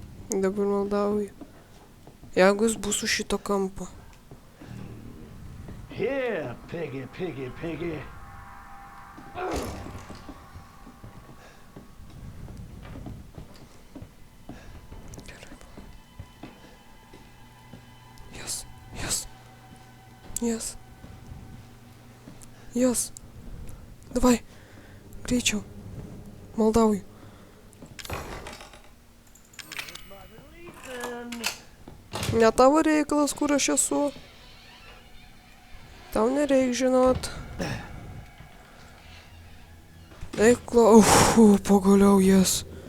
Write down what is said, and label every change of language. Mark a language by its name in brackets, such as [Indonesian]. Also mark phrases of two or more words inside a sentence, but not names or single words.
[Lithuanian] Dabar maldauju. Jeigu jis bus už šito kampo. [English] Here, piggy, piggy, piggy. Yes, yes. Yes. Yes. [Lithuanian] Давай. Greičiau. Maldauju. Ne tavo reikalas, kur aš esu. Tau nereik žinot. Eik, pagaliau jas.